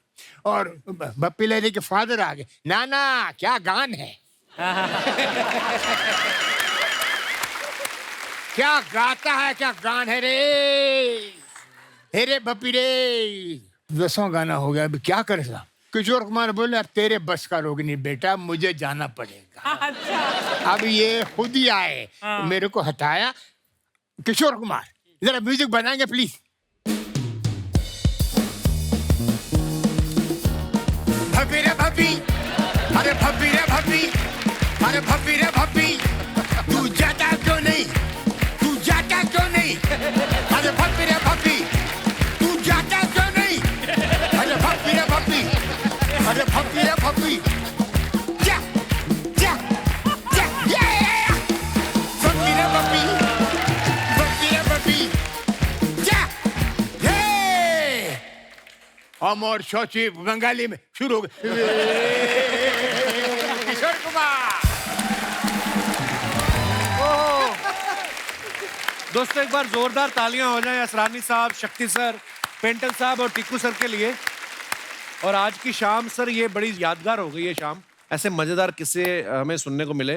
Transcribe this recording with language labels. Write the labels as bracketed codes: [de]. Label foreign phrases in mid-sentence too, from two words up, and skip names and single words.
[hi] और भपी लहरी के फादर आ गए, नाना क्या गान है, क्या गाता है, क्या गान है रे रे भपी रे। 10वां गाना हो गया, अभी क्या करे साहब। किशोर कुमार बोले अब तेरे बस का रोग नहीं बेटा, मुझे जाना पड़ेगा। अब ये खुद ही आए, मेरे को हटाया। किशोर कुमार जरा म्यूजिक बनाएंगे प्लीज। भपी रे भपी, अरे भपी रे भपी, अरे भपी रे भपी, तू जाता क्यों नहीं, तू जाता क्यों नहीं, अरे भपी रे भपी, तू जाता क्यों नहीं, अरे भपी रे भपी, अरे भपी रे भपी, जा जा जा, ये भपी रे भपी, भपी रे भपी, जा ये। अमर शौची बंगाली में शुरू हो गए। किशोर कुमार। दोस्तों एक बार जोरदार तालियां हो जाएं असरानी साहब, शक्ति सर, पेंटल साहब और टिक्कू सर के लिए। और आज की शाम सर ये बड़ी यादगार हो गई है शाम, ऐसे मजेदार किस्से हमें सुनने को मिले।